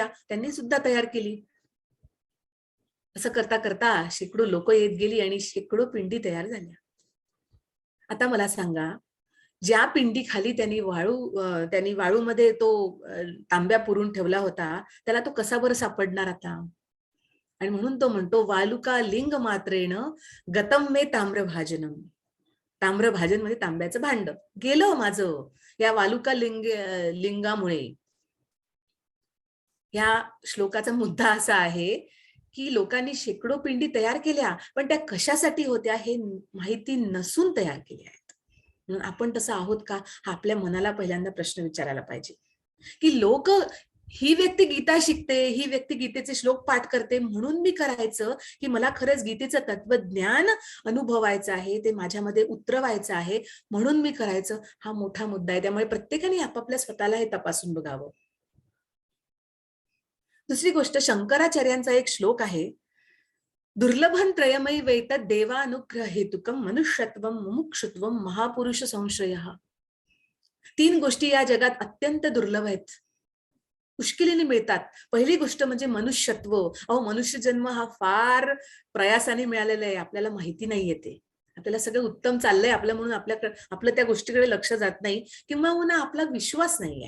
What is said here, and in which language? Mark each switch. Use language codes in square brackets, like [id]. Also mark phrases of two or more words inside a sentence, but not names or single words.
[mr] त्यांनी सुद्धा तयार केली. असं करता करता शेकडो लोक येत गेली आणि शेकडो पिंडी तयार झाल्या. आता मला सांगा, ज्या पिंडी खाली त्यांनी वाळूमध्ये तो तांब्या पुरून ठेवला होता, त्याला तो कसा बरं सापडणार आता? आणि म्हणून तो म्हणतो [sa] वालुका लिंग मात्रेण गतम मे ताम्रभाजनम. [mr] ताम्रभाजन म्हणजे तांब्याचं भांड गेलं माझं या वालुका लिंगामुळे. या श्लोकाचा मुद्दा असा आहे की लोकांनी शेकडो पिंडी तयार केल्या, पण त्या कशासाठी होत्या हे माहिती नसून तयार केल्या आहेत. म्हणून आपण तसं आहोत का, हा आपल्या मनाला पहिल्यांदा प्रश्न विचारायला पाहिजे. की लोक, ही व्यक्ती गीता शिकते, ही व्यक्ती गीतेचे श्लोक पाठ करते म्हणून मी करायचं, की मला खरंच गीतेचं तत्वज्ञान अनुभवायचं आहे, ते माझ्यामध्ये उतरवायचं आहे म्हणून मी करायचं? हा मोठा मुद्दा आहे. त्यामुळे प्रत्येकाने आपापल्या स्वतःला हे तपासून बघावं. दुसरी गोष्ट, शंकराचार्यांचा एक श्लोक आहे, [sa] दुर्लभं त्रयमयी वेत देवानुग्रह हेतुकम मनुष्यत्वम मुमुक्षुत्वम महापुरुष संश्रयः. [mr] 3 गोष्टी या जगात अत्यंत दुर्लभ आहेत, मुश्किलीने मिळतात. पहिली गोष्ट म्हणजे मनुष्यत्व. मनुष्य जन्म हा फार प्रयासाने मिळालेला आहे, आपल्याला माहिती नाहीये ते. आपल्याला सगळं उत्तम चाललंय आपलं म्हणून आपलं त्या गोष्टीकडे लक्ष जात नाही, किंवा आपला विश्वास नाहीये.